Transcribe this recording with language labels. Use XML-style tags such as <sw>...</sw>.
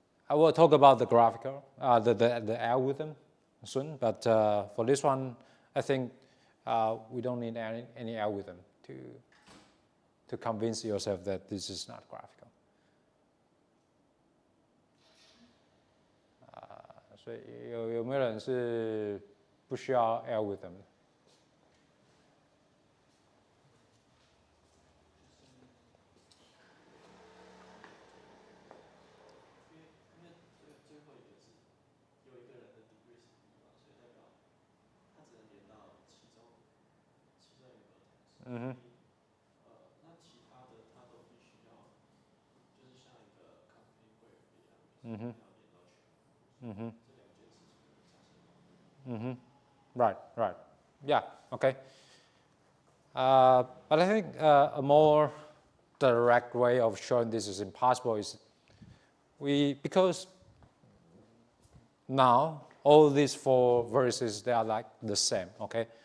<en>I will talk about the graphical, the algorithm soon, but for this one, I think we don't need any algorithm to convince yourself that this is not graphical.</en> <zh>所以有没有人是不需要 algorithm 的？嗯哼。那其他的它都必须要，就是像一个 company graph 一样，嗯哼。要连到全部。嗯哼。这两件事情会产生矛盾。</zh> <en>嗯哼。Right. Yeah. Okay. But I think a more direct way of showing this is impossible is because now all these 4 vertices, they are like the same. Okay.</en>